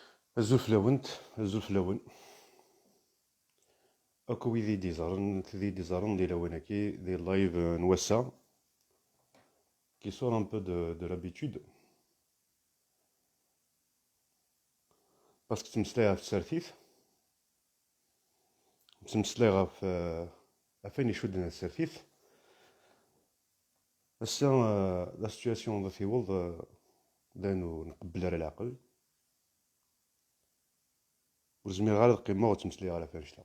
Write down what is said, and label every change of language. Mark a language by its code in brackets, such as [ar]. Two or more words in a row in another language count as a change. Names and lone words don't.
[kab] Azul fell-awent, azul fell-awen. Akk wid i d-iẓẓaren di lawan-agi di live n wass-a, [fr] qui sort un peu de l'habitude, parce que [kab] ttmeslay ɣef tsertit, ttmeslay ɣef ayen icudden ar tsertit. Ass-a [fr] la situation [kab] ɣef iwweḍ lan ur nqebbel ara leɛqel. Ur zmireɣ ara ad qqimeɣ ur ttmeslayeɣ ara ɣef annect-a.